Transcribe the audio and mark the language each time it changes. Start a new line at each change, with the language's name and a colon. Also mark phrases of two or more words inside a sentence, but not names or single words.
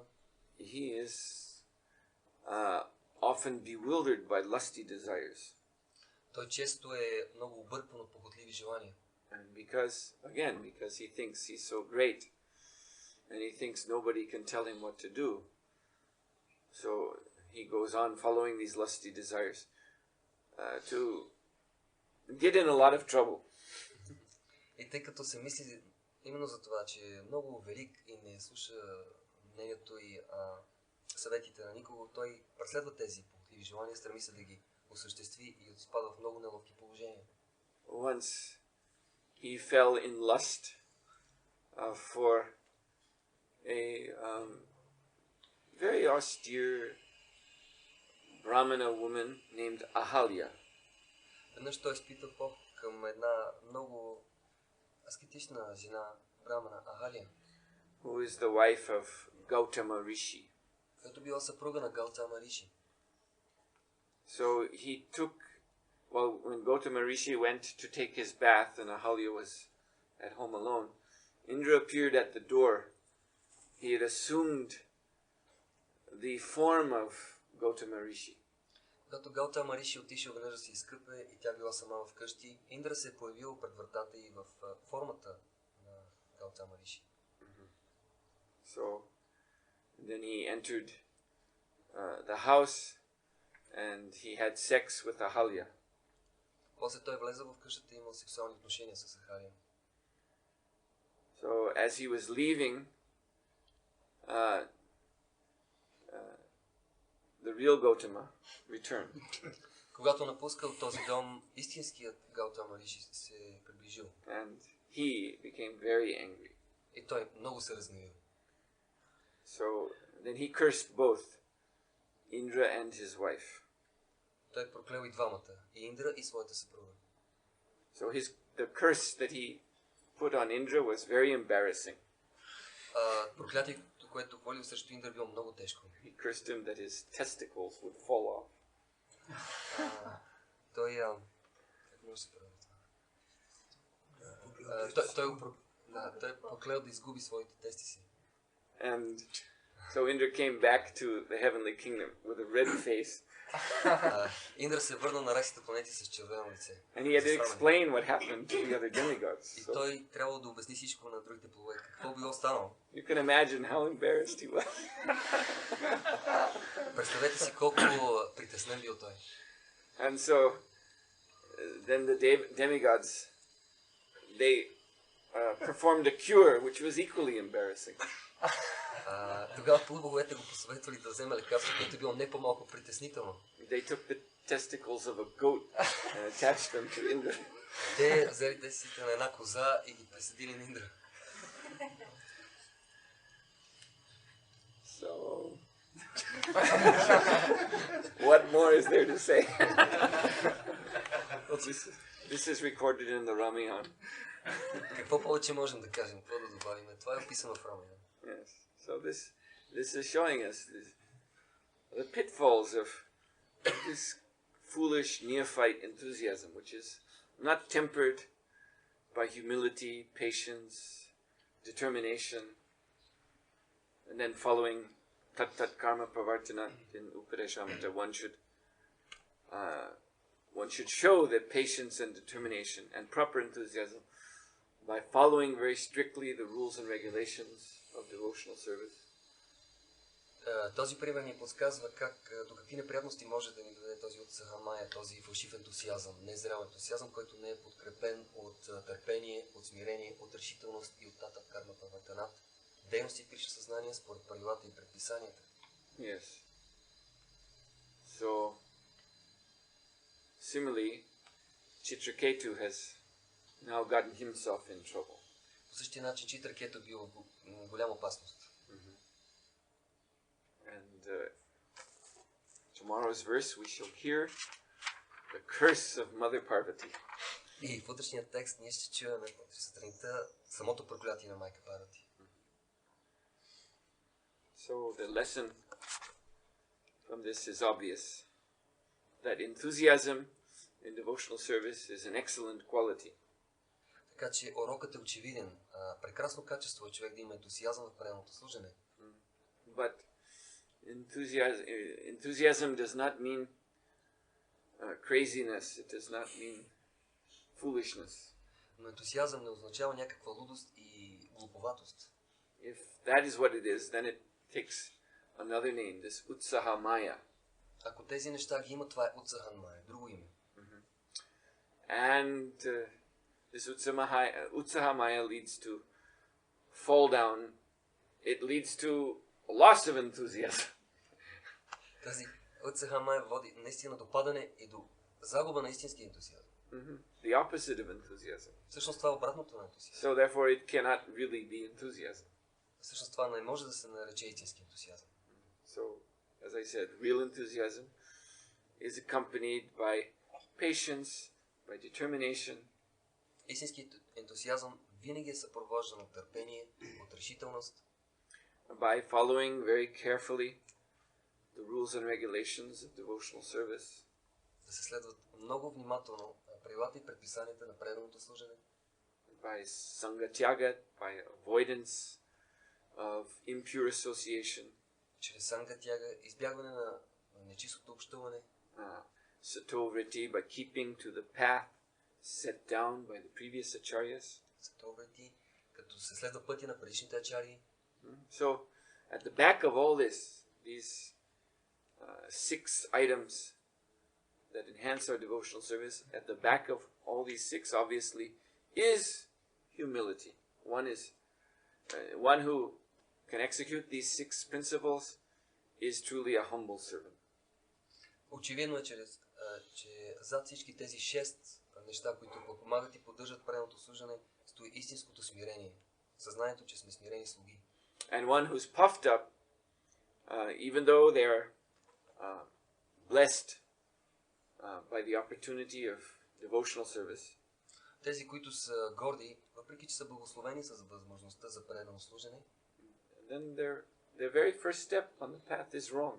English: he is often bewildered by lusty desires.
Bulgarian: той често е много объркван от похотливи желания.
English: And because he thinks he's so great, and he thinks nobody can tell him what to do, so he goes on following these lusty desires to get in a lot of trouble.
Bulgarian: И тъй като се мисли именно за това, че е много велик и не слуша мнението и съветите на никого, той преследва тези похотливи желания, стреми се да ги осъществи и изпада в много неловки положения.
English: Once he fell in lust for a very austere Brahmana woman named Ahalya.
Bulgarian: Веднъж той изпита поход към една много аскетична жена, брамана Ахалия,
English: who is the wife of Gautama Rishi.
Bulgarian: която била съпруга на Гаутама Риши.
English: So he took, when Gautama Rishi went to take his bath and Ahalya was at home alone, Indra appeared at the door. He had assumed the form of Gautama Rishi.
Bulgarian: Когато Гаутама Риши отишъл веднъж да се изкъпе и тя била сама вкъщи, Индра се е появил пред вратата и в формата на Гаутама Риши.
English: So then he entered the house and he had sex with Ahalya.
Bulgarian: После той влезе в къщата и имал сексуални отношения с Ахалия.
English: So as he was leaving, the real Gautama returned.
Bulgarian: Когато напускал този дом, истинският Гаутама Риши се приближил.
English: And he became very angry.
Bulgarian: И той много се разгневил.
English: So then he cursed both Indra and his wife.
Bulgarian: Той проклел и двамата, и Индра, и своята съпруга.
English: So the curse that he put on Indra was very embarrassing.
Bulgarian: Проклятието, което хвалил срещу Индра, било много тежко.
English: He cursed him that his testicles would fall off.
Bulgarian: Той как може да се прави това? Той проклел да изгуби своите тести си.
English: And so Indra came back to the heavenly kingdom with a red face.
Bulgarian: Индра се върна на райските планети с червено лице.
English: And he had to explain what happened to the other demigods.
Bulgarian: И той трябвало да обясни всичко на другите плове. Какво било станало?
English: You can imagine how embarrassed he was.
Bulgarian: Представете си колко притеснен бил той.
English: And so then the demigods, they performed a cure which was equally embarrassing.
Bulgarian: Тогава полубоговете го посъветвали да вземе лекарство, което е било не по-малко притеснително.
English: They took the testicles of a goat and attached them to Indra.
Bulgarian: Те взели тестите на една коза и ги присъдили на Индра.
English: So, what more is there to say? This is recorded in the Ramayana.
Bulgarian: Какво повече можем да кажем? Какво да добавим? Това е описано в Рамаяна.
English: Yes. So this is showing us the pitfalls of this foolish neophyte enthusiasm, which is not tempered by humility, patience, determination, and then following
Sanskrit: तत् कर्म प्रवर्तन
English: in Upadeshamrita, one should show that patience and determination and proper enthusiasm by following very strictly the rules and regulations of devotional service.
Bulgarian: Този пример ни подсказва до какви неприятности може да ни даде този
Sanskrit: उत्साह माया,
Bulgarian: този фалшив ентусиазъм, незрял ентусиазъм, който не е подкрепен от търпение, от смирение, от решителност и от
Sanskrit: तत् कर्म प्रवर्तनात्,
Bulgarian: дейности в Кришна съзнание според правилата и предписанията.
English: Yes. So, similarly, Chitraketu has now gotten himself in trouble.
Bulgarian: По същия начин Читракету бил в голяма опасност.
English: tomorrow's verse we shall hear the curse of Mother Parvati.
Bulgarian: И в утрешния текст ние ще чуем сутринта самото проклятие на майка Парвати.
English: So the lesson from this is obvious, that enthusiasm in devotional service is an excellent quality.
Bulgarian: Така че урокът е очевиден. Прекрасно качество е човек да има ентусиазъм в преданото служене.
English: But enthusiasm does not mean craziness. It does not mean foolishness.
Bulgarian: Но ентусиазъм не означава някаква лудост и глуповатост.
English: If that is what it is, then it takes another name, this
Sanskrit: उत्साह माया.
Bulgarian: Ако тези неща ги има, това е
Sanskrit: उत्साह माया,
Bulgarian: друго име.
English: And this
Sanskrit: उत्साह माया
English: leads to fall down. It leads to loss of enthusiasm.
Bulgarian: Тази
Sanskrit: उत्साह माया
Bulgarian: води наистина до падане и до загуба на истински ентусиазъм.
English: The opposite of enthusiasm.
Bulgarian: Всъщност това е обратното на ентусиазъм.
English: So therefore it cannot really be enthusiasm.
Bulgarian: Всъщност това не може да се нарече истински ентусиазъм.
English: So, as I said, real enthusiasm is accompanied by patience, by determination.
Bulgarian: Истински ентусиазъм винаги е съпровождан от търпение, от решителност.
English: By following very carefully the rules and regulations of devotional service.
Bulgarian: Да се следват много внимателно правилата и предписанията на преданото служене.
English: By sangatyaga, by avoidance of impure association.
Bulgarian: Чрез сангатяга, избягване на нечистото общуване.
English: Satovriti, by keeping to the path set down by the previous acharyas.
Bulgarian: Сатоврити, като се следва пътя на предишните ачарии.
English: So, at the back of all this, these 6 items that enhance our devotional service, at the back of all these 6, obviously, is humility. One who can execute these 6 principles is truly a humble servant.
Bulgarian: Очевидно е, че зад всички тези 6 неща, които подпомагат и поддържат преданото служене, стои истинското смирение. Съзнанието, че сме смирени слуги.
English: And one who's puffed up, even though they are blessed by the opportunity of devotional service.
Bulgarian: Тези, които са горди, въпреки че са благословени с възможността за предано служене,
English: then their very first step on the path is wrong.